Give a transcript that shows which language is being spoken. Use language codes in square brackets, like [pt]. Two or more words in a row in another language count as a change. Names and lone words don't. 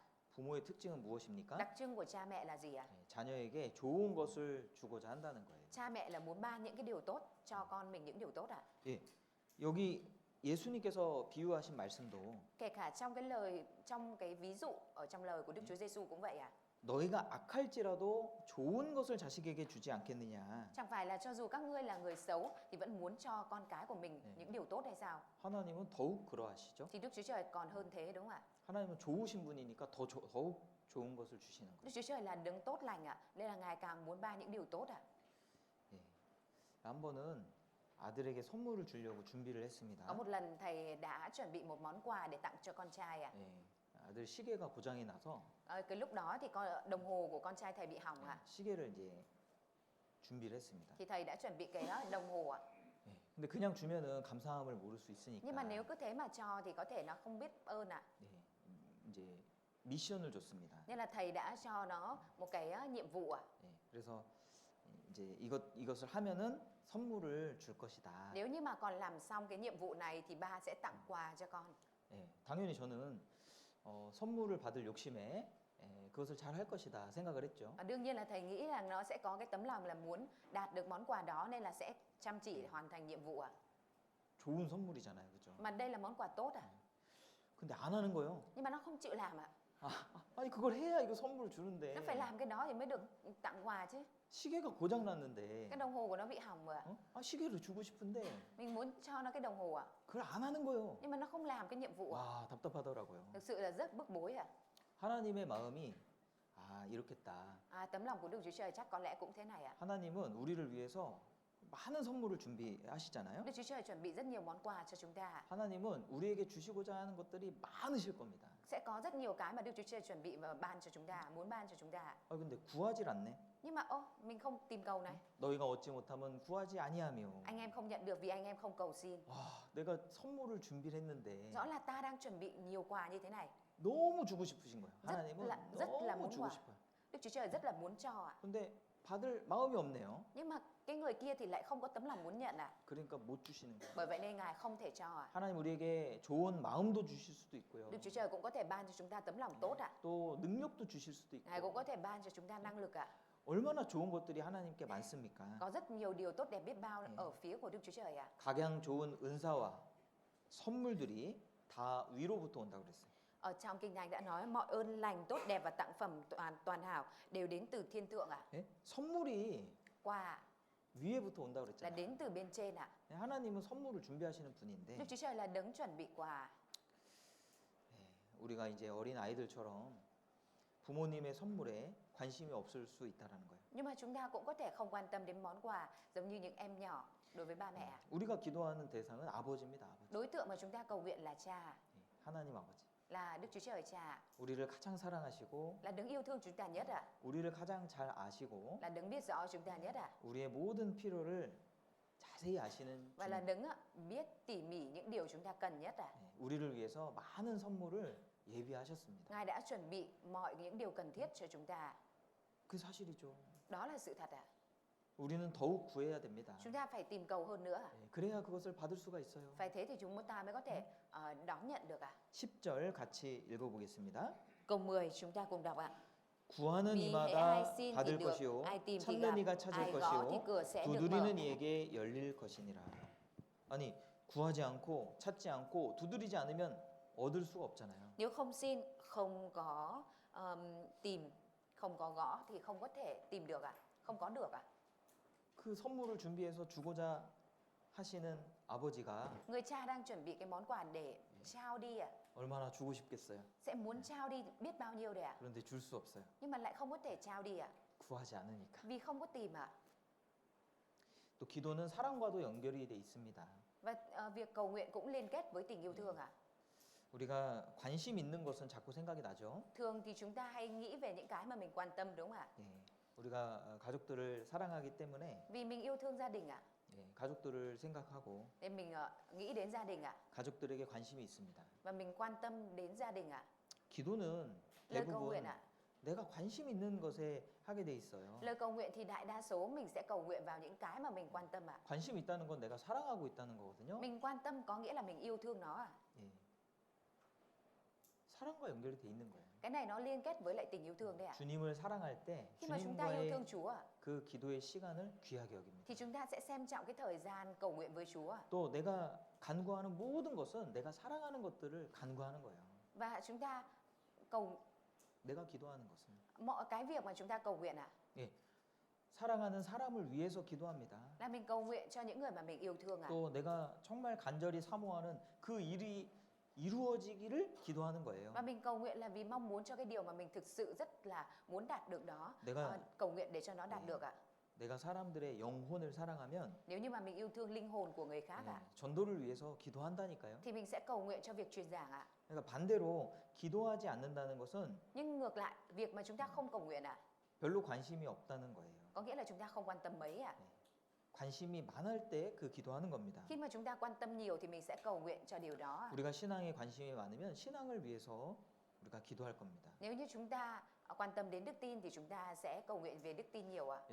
[ko] 부모의 특징은 무엇입니까? [vi] Đặc trưng của cha mẹ là gì ạ? [ko] 자녀에게 좋은 것을 주고자 한다는 거예요. [vi] Cha mẹ là muốn ban những cái điều tốt cho con mình, những điều tốt ạ. [ko] 예, 여기 예수님께서 비유하신 말씀도 [vi] Kể cả trong cái ví dụ ở trong lời của Đức Chúa Giêsu cũng vậy ạ. [ko] 너희가 악할지라도 좋은 것을 자식에게 주지 않겠느냐. [vi] Chẳng phải là cho dù các ngươi là người xấu thì vẫn muốn cho con cái của mình những điều tốt hay sao? [ko] 하나님은 더욱 그러하시죠. [vi] Thì Đức Chúa Trời còn hơn thế đúng không ạ? [ko] 하나님은 좋으신 분이니까 더욱 좋은 것을 주시는 거예요. [vi] Đức Chúa Trời là đấng tốt lành ạ, nên là Ngài càng muốn ban những điều tốt ạ. [ko] 예. 한 번은 아들에게 선물을 주려고 준비를 했습니다. [vi] Có một lần thầy đã chuẩn bị một món quà để tặng cho con trai ạ. [ko] 예. 아들 시계가 고장이 나서 [vi] Cái lúc đó thì đồng hồ của con trai thầy bị hỏng ạ. [ko] 시계를 이제 준비를 했습니다. [vi] Thì thầy đã chuẩn bị cái đồng hồ ạ. [ko] 예. 근데 그냥 주면은 감사함을 모를 수 있으니까. [vi] Nhưng mà nếu cứ thế mà cho thì có thể nó không biết ơn ạ. [ko] 예. 이제 미션을 줬습니다. [vi] Nên là thầy đã cho nó một cái nhiệm vụ ạ. [ko] 예. 그래서 이제 이것을 하면은 선물을 줄 것이다. [vi] Nếu như mà còn làm xong cái nhiệm vụ này thì ba sẽ tặng quà cho con. [ko] 예. 당연히 저는 선물을 받을 욕심에 그것을 잘 할 것이다 생각을 했죠. [vi] Đương nhiên là thầy nghĩ là nó sẽ có cái tấm lòng là muốn đạt được món quà đó nên là sẽ chăm chỉ để hoàn thành nhiệm vụ ạ. [ko] 좋은 선물이잖아요, 그렇죠? [vi] Mà đây là món quà tốt ạ. [ko] 근데 안 하는 거예요. [vi] Nhưng mà nó không chịu làm ạ. [ko] 아니 그걸 해야 이거 선물을 주는데. [vi] Nó phải làm cái đó thì mới được tặng quà chứ. [ko] 시계가 고장 났는데. [vi] Cái đồng hồ của nó bị hỏng rồi ạ. [ko] 시계를 주고 싶은데. [vi] Mình muốn cho nó cái đồng hồ ạ. [ko] 그걸 안 하는 거예요. [vi] Nhưng mà nó không làm cái nhiệm vụ ạ. [ko] 와, 답답하더라고요. [vi] Thực sự là rất bức bối ạ. [ko] 하나님의 마음이 이렇겠다. [vi] Tấm lòng của Đức Chúa Trời chắc có lẽ cũng thế này ạ. [ko] 하나님은 우리를 위해서 많은 선물을 준비하시잖아요. [vi] Đức Chúa Trời chuẩn bị rất nhiều món quà cho chúng ta. [ko] 하나님은 우리에게 주시고자 하는 것들이 많으실 겁니다. [vi] Sẽ có rất nhiều cái mà Đức Chúa Trời chuẩn bị và ban cho chúng ta, muốn ban cho chúng ta. [ko] 근데 구하질 않네. [vi] Nhưng mà mình không tìm cầu này. [ko] 너희가 얻지 못하면 구하지 아니하며. [vi] Anh em không nhận được vì anh em không cầu xin. [ko] 와, 내가 선물을 준비를 했는데 [vi] Rõ là ta đang chuẩn bị nhiều quà như thế này. [ko] 너무 주고 싶으신 거예요. 하나님은 [vi] rất là [ko] 너무 [vi] muốn [ko] 주고 [vi] quà. [ko] 싶어요. [vi] Đức Chúa Trời rất là muốn cho ạ. [ko] 근데 받을 마음이 없네요. [vi] Nhưng mà cái người kia thì lại không có tấm lòng muốn nhận ạ. [ko] 그러니까 못 주시는 거예요. [vi] Bởi vậy nên Ngài không thể cho ạ. [ko] 하나님 우리에게 좋은 마음도 주실 수도 있고요. [vi] Đức Chúa Trời cũng có thể ban cho chúng ta tấm lòng tốt ạ. [ko] 또 능력도 주실 수도 [vi] Ngài cũng [ko] 있고. [vi] có thể ban cho chúng ta năng lực ạ. [ko] 얼마나 좋은 것들이 하나님께 많습니까? [vi] Có rất nhiều điều tốt đẹp biết bao ở phía của Đức Chúa Trời ạ. [ko] 각양 좋은 은사와 선물들이 다 위로부터 온다고 그랬어요. [vi] Ở trong Kinh Thánh đã nói mọi ơn lành tốt đẹp và tặng phẩm toàn hảo đều đến từ thiên thượng ạ. [ko] 예? 선물이 [vi] Quà [ko] 위에부터 온다고 [vi] là [ko] 그랬잖아요. [vi] đến từ bên trên ạ. [ko] 하나님은 선물을 준비하시는 분인데 [vi] Đức Chúa Trời là đấng chuẩn bị quà. [ko] 우리가 이제 어린 아이들처럼 부모님의 선물에 관심이 없을 수 있다라는 거예요. [vi] Nhưng mà chúng ta cũng có thể không quan tâm đến món quà giống như những em nhỏ đối với ba mẹ ạ. [ko] 우리가 기도하는 대상은 아버지입니다. 아버지. [vi] Đối tượng mà chúng ta cầu nguyện là cha, [ko] 하나님 아버지. [vi] là Đức Chúa Trời cha, [ko] 우리를 가장 사랑하시고 [vi] là đấng yêu thương chúng ta nhất ạ, [ko] 우리를 가장 잘 아시고 [vi] là đấng biết rõ chúng ta nhất ạ, [ko] 우리의 모든 필요를 자세히 아시는 [vi] và là đấng biết tỉ mỉ những điều chúng ta cần nhất ạ. [ko] 우리를 위해서 많은 선물을 예비하셨습니다. [vi] Ngài đã chuẩn bị những điều cần thiết cho chúng ta. [ko] 그 사실이죠. [vi] Đó là sự thật ạ. [ko] 우리는 더욱 구해야 됩니다. [vi] Chúng ta phải tìm cầu hơn nữa. [ko] 예, 그래야 그것을 받을 수가 있어요. [vi] Phải thế thì chúng ta mới có thể đón nhận được ạ. [ko] 10절 같이 읽어보겠습니다. [vi] Câu 10 chúng ta cùng đọc ạ. [ko] 구하는 [vi] Vì hễ ai [ko] 이마다 [vi] xin thì [ko] 받을 [vi] được, [ko] 것이요 [vi] ai tìm thì [ko] 찾는 [vi] gặp, [ko] 이가 찾을 [vi] ai gõ thì [ko] 것이요 [vi] cửa sẽ được mở. [ko] 두드리는 이에게 열릴 것이니라. 아니 구하지 않고 찾지 않고 두드리지 않으면 얻을 수가 없잖아요. [vi] Nếu không xin, không có tìm, không có gõ thì không có thể tìm được ạ, không có được ạ. [ko] 그 선물을 준비해서 주고자 하시는 아버지가 [vi] Người cha đang chuẩn bị cái món quà để trao đi ạ, [ko] 얼마나 주고 싶겠어요. [vi] sẽ muốn trao đi biết bao nhiêu đấy ạ, [ko] 그런데 줄 수 없어요. [vi] nhưng mà lại không có thể trao đi ạ, [ko] 구하지 않으니까. [vi] vì không có tìm ạ. [ko] 또 기도는 사랑과도 연결이 돼 있습니다. [vi] Và việc cầu nguyện cũng liên kết với tình yêu thương ạ. [ko] 우리가 관심 있는 것은 자꾸 생각이 나죠. [vi] Thường thì chúng ta hay nghĩ về những cái mà mình quan tâm đúng không ạ? [ko] 예, 우리가 가족들을 사랑하기 때문에 [vi] Vì mình yêu thương gia đình ạ, [ko] 예, 가족들을 생각하고 [vi] nên mình nghĩ đến gia đình ạ, [ko] 가족들에게 관심이 있습니다. [vi] và mình quan tâm đến gia đình ạ. [ko] 기도는 [vi] Lời cầu [ko] 대부분 [vi] nguyện ạ, [ko] 내가 관심 있는 것에 하게 돼 있어요. [vi] lời cầu nguyện thì đại đa số mình sẽ cầu nguyện vào những cái mà mình quan tâm ạ. [ko] 관심 있다는 건 내가 사랑하고 있다는 거거든요. [vi] Mình quan tâm có nghĩa là mình yêu thương nó ạ. [ko] 예. 사랑과 연결이 돼 있는 거예요. [vi] Cái này nó liên kết với lại tình yêu thương đấy ạ. [ko] 주님을 사랑할 때 [vi] Khi mà chúng ta yêu [ko] 주님과의 [vi] thương Chúa ạ, [ko] 그 기도의 시간을 귀하게 여깁니다. [vi] thì chúng ta sẽ xem trọng cái thời gian cầu nguyện với Chúa ạ. [ko] 또 내가 간구하는 모든 것은 내가 사랑하는 것들을 간구하는 거예요. [vi] Và chúng ta cầu [ko] 내가 기도하는 것은 [vi] mọi cái việc mà chúng ta cầu nguyện ạ, [ko] 예. 사랑하는 사람을 위해서 기도합니다. [vi] là mình cầu nguyện cho những người mà mình yêu thương ạ. [ko] 또 내가 정말 간절히 사모하는 그 일이 이루어지기를 기도하는 거예요. [vi] Và mình cầu nguyện là vì mong muốn cho cái điều mà mình thực sự rất là muốn đạt được đó, [ko] 내가 [vi] cầu nguyện để cho nó đạt [ko] 네. [vi] được ạ. [ko] 내가 사람들의 영혼을 사랑하면 [vi] Nếu như mà mình yêu thương linh hồn của người khác [ko] 예, [vi] ạ, [ko] 전도를 위해서 기도한다니까요. [vi] thì mình sẽ cầu nguyện cho việc truyền giảng ạ. [ko] 그러니까 반대로 기도하지 않는다는 것은 [vi] Nhưng ngược lại, việc mà chúng ta không cầu nguyện ạ, [ko] 별로 관심이 없다는 거예요. [vi] có nghĩa là chúng ta không quan tâm mấy ạ. [ko] 관심이 많을 때 그 기도하는 겁니다. [vi] Khi mà chúng ta quan tâm nhiều thì mình sẽ cầu nguyện cho điều đó ạ. [ko] 우리가 신앙에 관심이 많으면 신앙을 위해서 우리가 기도할 겁니다. [vi] Nếu như chúng ta quan tâm đến đức tin thì chúng ta sẽ cầu nguyện về đức tin nhiều ạ.